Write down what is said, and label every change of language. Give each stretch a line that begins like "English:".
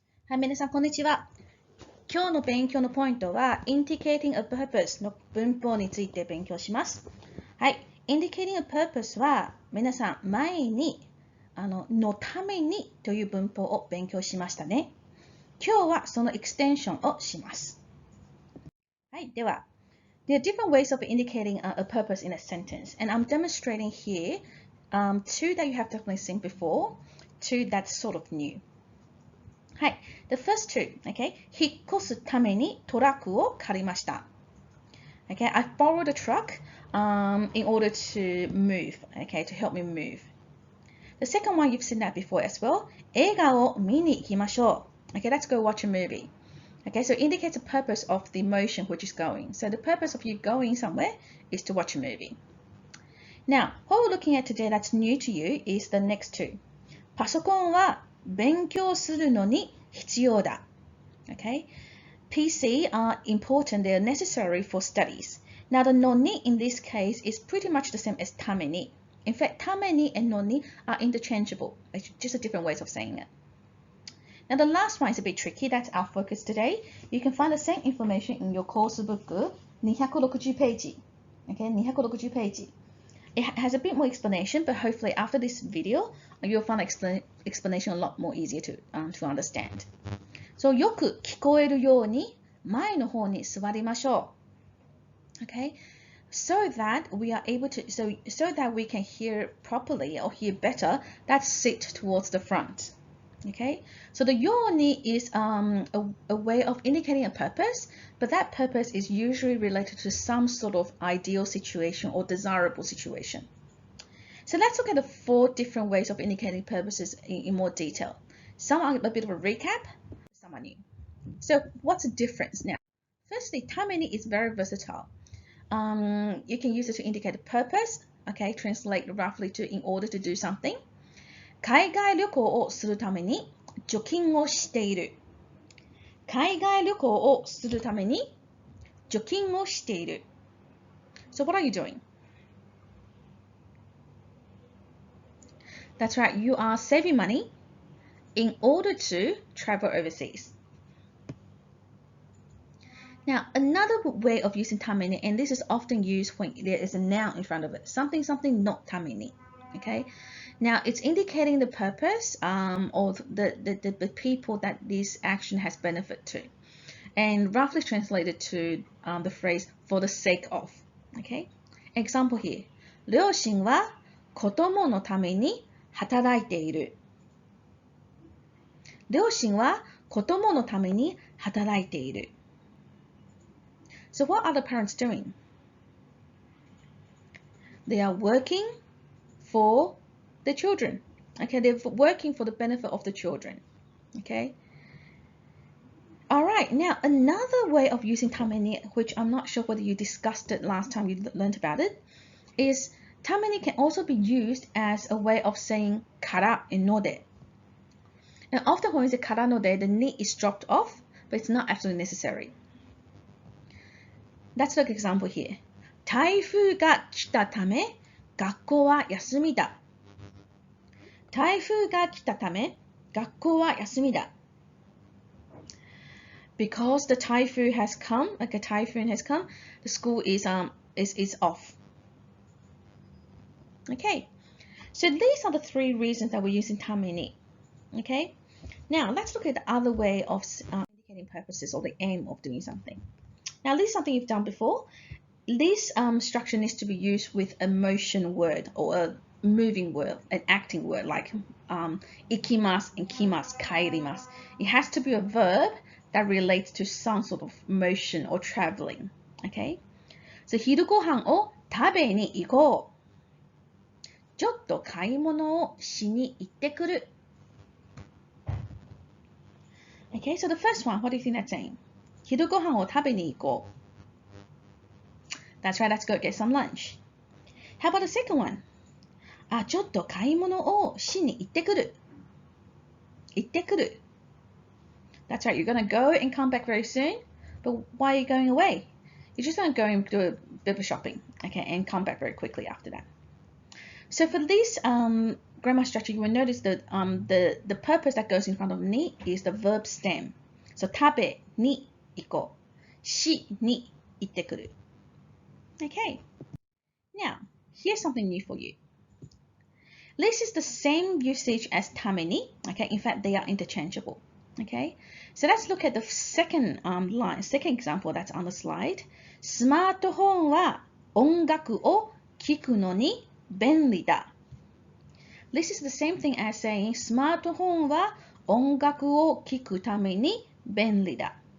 Japanese: はい、皆さん、こんにちは。今日の勉強のポイントは、
English: indicating a purpose
Japanese: の文法について勉強します。はい、
English: indicating a purpose
Japanese: は、皆さん、前に、のためにという文法を勉強しましたね。今日はそのエクステンションをします。
English: はい、では、there are different ways of indicating a purpose in a sentence, and I'm demonstrating here two that you have definitely seen before, two that's sort of new. はい。The first two, okay?
Japanese: 引っ越すためにトラックを借りました。
English: Okay, I borrowed a truck in order to move, okay, to help me move. The second one, you've seen that before as well.
Japanese: 映画を見に行きましょう。
English: Okay, let's go watch a movie. Okay, so it indicates the purpose of the motion which is going. So the purpose of you going somewhere is to watch a movie. Now, what we're looking at today that's new to you is the next two.
Japanese: パソコンは勉強するのに必要だ。
English: Okay? PC are important, they are necessary for studies. Now the noni in this case is pretty much the same as tameni. In fact, tameni and noni are interchangeable. It's just a different ways of saying it. Now the last one is a bit tricky, that's our focus today. You can find the same information in your course book, 260 page. Okay, 260 page. It has a bit more explanation, but hopefully after this video, you'll find explanation a lot more easier to understand.
Japanese: So, よく聞こえるように前の方に座りましょう。
English: Okay? So that we are able to, so that we can hear properly or hear better, let's sit towards the front. Okay, so the yoni is a way of indicating a purpose, but that purpose is usually related to some sort of ideal situation or desirable situation. So let's look at the 4 different ways of indicating purposes in more detail. Some are a bit of a recap, some are new. So what's the difference now? Firstly, tameni is very versatile. You can use it to indicate a purpose, okay, translate roughly to in order to do something.
Japanese: 海外旅行をするために貯金をしている。海外旅行をするために貯金をしている。
English: So what are you doing? That's right, you are saving money in order to travel overseas. Now, another way of using tameni, and this is often used when there is a noun in front of it, something not tameni. Okay, now it's indicating the purpose or the people that this action has benefit to, and roughly translated to the phrase for the sake of. Okay, example here.
Japanese: 両親は子供のために働いている。両親は子供のために働いている。
English: So what are the parents doing? They are working for the children. Okay, they're working for the benefit of the children. Okay. All right. Now, another way of using tameni, which I'm not sure whether you discussed it last time you learned about it, is tameni can also be used as a way of saying kara and node. Now, often when we say kara node, the ni is dropped off, but it's not absolutely necessary. Let's look at example here.
Japanese: 台風が来たため、学校は休みだ。台風が来たため、学校は休みだ。
English: Because the typhoon has come, like a typhoon has come, the school is off. Okay, so these are the 3 reasons that we're using tameni. Okay, now let's look at the other way of indicating purposes or the aim of doing something. Now, this is something you've done before. This structure needs to be used with a motion word or a moving word, an acting word like ikimasu and kimasu, kaerimasu. It has to be a verb that relates to some sort of motion or traveling. Okay?
Japanese: So, 昼ご飯を食べに行こう。ちょっと買い物をしに行ってくる。
English: Okay, so the first one, what do you think that's saying?
Japanese: 昼ご飯を食べに行こう。
English: That's right, let's go get some lunch. How about the second one?
Japanese: あ、ちょっと買い物をしに行ってくる。行ってくる。
English: That's right, you're going to go and come back very soon. But why are you going away? You're just going to go and do a bit of shopping, okay, and come back very quickly after that. So for this grammar structure, you will notice that the purpose that goes in front of ni is the verb stem.
Japanese: So 食べに行こう。しに行ってくる。Okay.
English: Now, here's something new for you. This is the same usage as ために. Okay. In fact, they are interchangeable. Okay. So let's look at the second second example that's on the slide.
Japanese: スマートフォンは音楽を聴くのに便利だ。
English: This is the same thing as saying
Japanese: スマートフォンは音楽を聴くために便利だ。